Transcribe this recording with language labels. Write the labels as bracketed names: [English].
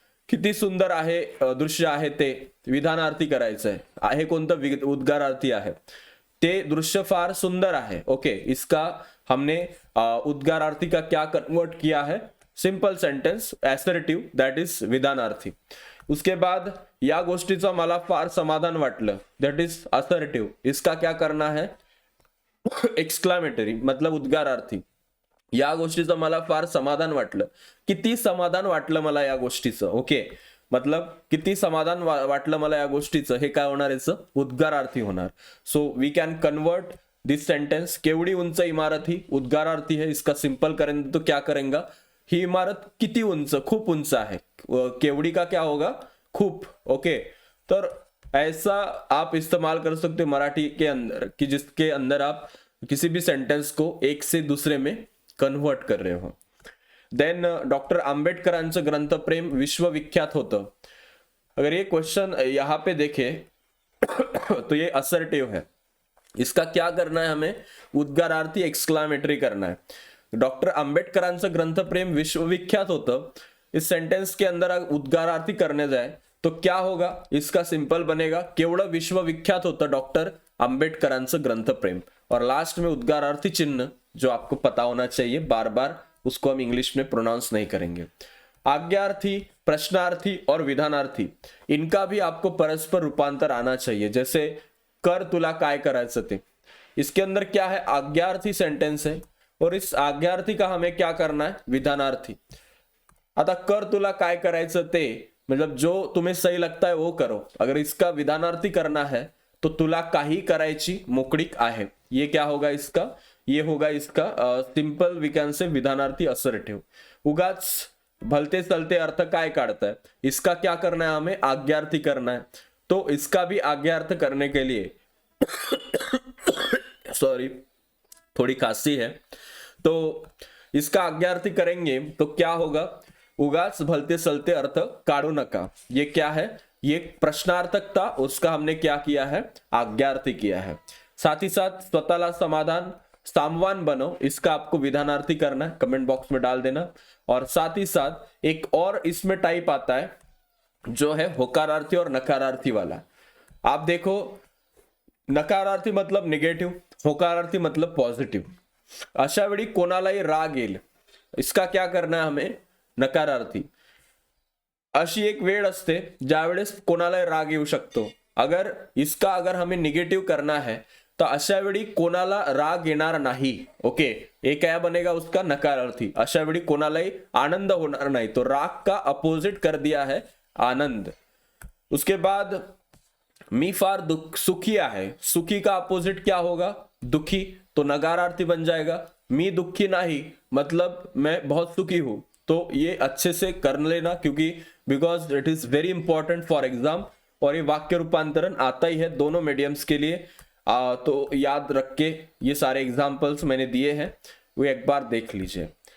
[Marathi] किती सुंदर आहे दृश्य आहे ते विधानार्थी करायचं आहे कोणतं, उद्गारार्थी आहे. ते दृश्य फार सुंदर आहे. [Hindi] ओके, इसका हमने उद्गारार्थी का क्या कन्वर्ट किया है, simple sentence assertive, that is विधानार्थी. उसके बाद [Marathi] या गोष्टीचं मला फार समाधान वाटलं, [English] That is assertive. [Hindi] इसका क्या करना है, एक्सक्लामेटरी, मतलब उद्गारार्थी. [Marathi] या गोष्टीचं मला फार समाधान वाटलं, किती समाधान वाटलं मला या गोष्टीचं. ओके, मतलब किती समाधान वाटलं मला या गोष्टीचं, हे काय होणार, याचं उद्गारार्थी होणार. [English] So we can convert this sentence. [Marathi] केवढी उंच इमारत ही उद्गारार्थी है. [Hindi] इसका सिंपल करेंगे तो क्या करेंगे, [Marathi] ही इमारत किती उंच, खूप उंच आहे. [Hindi] केवड़ी का क्या होगा, खूप. ओके, तर ऐसा आप इस्तेमाल कर सकते हो मराठी के अंदर कि जिसके अंदर आप किसी भी सेंटेंस को एक से दूसरे में कन्वर्ट कर रहे हो. [Marathi] देन डॉक्टर आंबेडकरांचं ग्रंथप्रेम विश्वविख्यात होतं. [Hindi] अगर ये क्वेश्चन यहाँ पे देखे तो ये असर्टिव है. इसका क्या करना है, हमें उद्गारार्थी एक्सक्लामेटरी करना है. [Marathi] डॉक्टर आंबेडकरांचं ग्रंथप्रेम विश्वविख्यात होतं. [Hindi] इस सेंटेंस के अंदर उद्गारार्थी करने जाए तो क्या होगा, इसका सिंपल बनेगा [Marathi] केवढं विश्वविख्यात होतं डॉक्टर आंबेडकरांचं ग्रंथप्रेम. [Hindi] और लास्ट में उद्गारार्थी चिन्ह जो आपको पता होना चाहिए, बार बार उसको हम इंग्लिश में प्रोनाउंस नहीं करेंगे. आज्ञार्थी, प्रश्नार्थी और विधानार्थी, इनका भी आपको परस्पर रूपांतर आना चाहिए. जैसे [Marathi] कर तुला काय करायचं ते, [Hindi] इसके अंदर क्या है, आज्ञार्थी सेंटेंस है और इस आज्ञार्थी का हमें क्या करना है, विधानार्थी. [Marathi] आता कर तुला काय करायचं ते, [Hindi] मतलब जो तुम्हें सही लगता है वो करो. अगर इसका विधानार्थी करना है तो [Marathi] तुला काही करायची मोकळीक आहे. [Hindi] ये क्या होगा इसका, ये होगा इसका simple we can say विधानार्थी assertive. [Marathi] उगाच भलते चलते अर्थ काय काढताय, [Hindi] इसका क्या करना है, हमें आज्ञार्थी करना है. तो इसका भी आज्ञार्थ करने के लिए सॉरी थोड़ी खांसी है, तो इसका आज्ञार्थी करेंगे तो क्या होगा, [Marathi] उगाच भलते सलते अर्थ काढू नका. [Hindi] ये क्या है, ये प्रश्नार्थक था, उसका हमने क्या किया है, आज्ञार्थी किया है. साथ ही साथ स्वतःला समाधान सामवान बनो, इसका आपको विधानार्थी करना है, कमेंट बॉक्स में डाल देना. और साथ ही साथ एक और इसमें टाइप आता है जो है होकारार्थी और नकारार्थी वाला. आप देखो, नकारार्थी मतलब निगेटिव्ह, होकारार्थी मतलब पॉझिटिव्ह. [Marathi] अशा वेळी कोणालाही राग येईल, [Hindi] इसका क्या करना है, हमें नकारार्थी. [Marathi] अशी एक वेळ असते ज्यावेळेस कोणालाही राग येऊ शकतो. [Hindi] अगर हमें निगेटिव्ह करना है तो [Marathi] अशा वेळी कोणाला राग येणार नाही. [Hindi] ओके, ये क्या बनेगा उसका, नकारार्थी. [Marathi] अशा वेळी कोणालाही आनंद होणार नाही, [Hindi] तो राग का अपोजिट कर दिया है आनंद. उसके बाद [Marathi] मी फार सुखी आहे, [Hindi] सुखी का अपोजिट क्या होगा, दुखी. तो नकारार्थी बन जाएगा. मी दुखी नहीं मतलब मैं बहुत सुखी हूं. तो ये अच्छे से कर लेना, क्योंकि [English] Because it is very important for exam. [Hindi] और ये वाक्य रूपांतरण आता ही है दोनों मीडियम्स के लिए. तो याद रख के ये सारे एग्जाम्पल्स मैंने दिए हैं, वो एक बार देख लीजिए.